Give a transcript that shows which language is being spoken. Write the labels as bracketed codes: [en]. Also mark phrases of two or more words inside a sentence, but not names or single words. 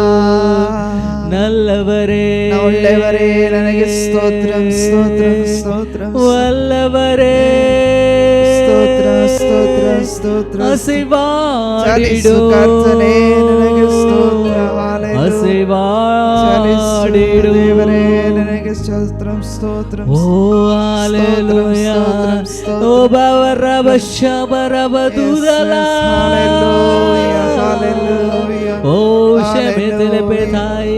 [ta] நல்லவரே [kn] ಒಳ್ಳೆಯವರೇ ನನಗೆ ಸ್ತೋತ್ರಂ ಸ್ತೋತ್ರಂ ಸ್ತೋತ್ರಂ. [ta] வல்லவரே [kn] ಸ್ತೋತ್ರ ಸ್ತೋತ್ರ ಸ್ತೋತ್ರ. [ta] அசைவாடிடு [kn] ಚಲಿಸು ಕರ್ತನೆ ನನಗೆ ಸ್ತೋತ್ರ. ಹಾಲೆಲೂಯ [ta] அசைவாடிடும் தேவரே நினைக்க ஸ்தோத்திரம் ஸ்தோத்திரம் ஓ ஹalleluya ஓ பவரப ஷபரபதுதலா ஹalleluya ஓ ஷெபெதல பெதாயா